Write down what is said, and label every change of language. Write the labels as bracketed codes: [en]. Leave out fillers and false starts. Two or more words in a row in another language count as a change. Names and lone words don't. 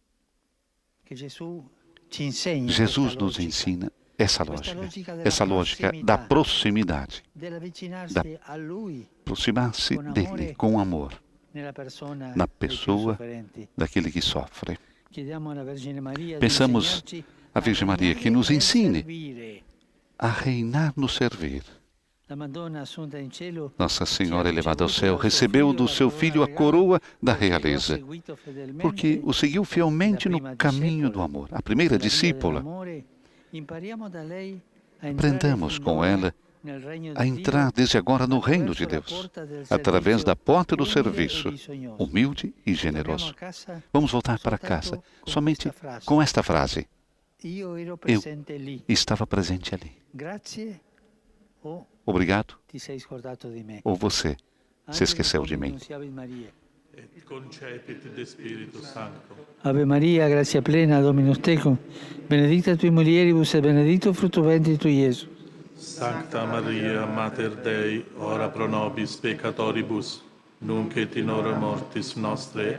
[pt] Jesus nos ensina essa lógica da proximidade, da aproximar-se dele com amor, na pessoa daquele que sofre. Pensamos a Virgem Maria que nos ensine a reinar no servir, [it] La Madonna assunta in cielo [pt] Nossa Senhora elevada ao céu recebeu do seu filho a coroa da realeza, porque o seguiu fielmente no caminho do amor. A primeira discípula, aprendamos com ela a entrar desde agora no reino de Deus, através da porta do serviço, humilde e generoso. Vamos voltar para casa somente com esta frase: eu estava presente ali. Obrigado, ou você se esqueceu de mim. [la] Et concepit de Spiritu Sancto. Ave Maria, gratia plena, Dominus tecum, benedicta tui mulieribus et benedictus fructus ventris tui, Iesus. Sancta Maria, Mater Dei, ora pro nobis peccatoribus, nunc et in hora mortis nostre.